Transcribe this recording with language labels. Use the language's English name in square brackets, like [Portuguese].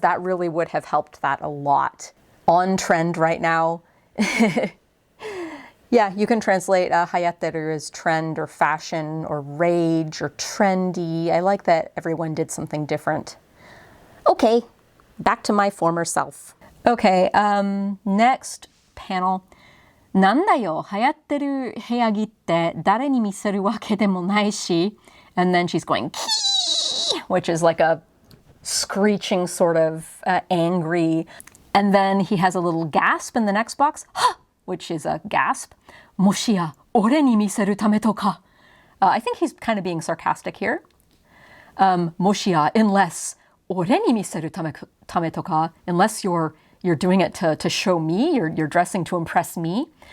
[English] That really would have helped that a lot. On trend right now. Yeah, you can translate hayatteru as trend or fashion or rage or trendy. I like that everyone did something different. Okay, back to my former self. Okay, next panel. [Japanese] なんだよ、流行ってる部屋着って誰に見せるわけでもないし. [English] And then she's going, kii, which is like a screeching sort of angry. And then he has a little gasp in the next box, which is a gasp. [Japanese] もしや、俺に見せるためとか. [English] I think he's kind of being sarcastic here. もしや, unless, [Japanese] 俺に見せるためとか, [English] unless you're doing it to show me, you're dressing to impress me.